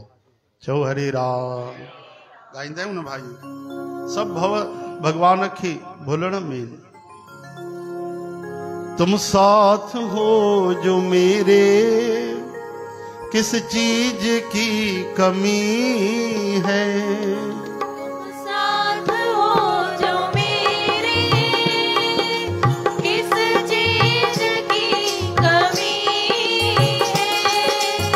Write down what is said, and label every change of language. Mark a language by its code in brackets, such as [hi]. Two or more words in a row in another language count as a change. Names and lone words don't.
[sd] चओ हरे राम। ॻाईंदा आहियूं न भाई, सभु भव भगवान खे भुलण में। [hi] तुम साथ हो जो मेरे, किस चीज की कमी है। साथ हो जो मेरे, किस चीज की कमी है।